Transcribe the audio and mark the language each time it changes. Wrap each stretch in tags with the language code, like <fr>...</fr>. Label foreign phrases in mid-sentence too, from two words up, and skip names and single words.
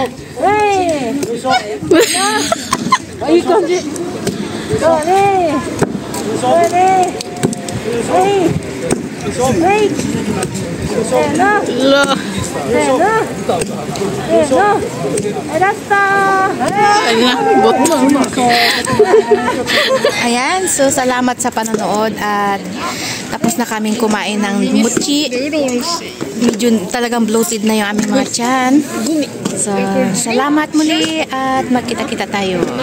<ja>はい。よいしょ。あ、いい感じ。そうね。そうね。はい。はい。せーの。せーの。せーの。ラスト。</ja> <tl>Ayan, so salamat sa panonood at tapos na kaming kumain ng mochi. Medyo talagang bloated na yung aming mga tiyan. So, salamat muli at magkita-kita tayo.</tl>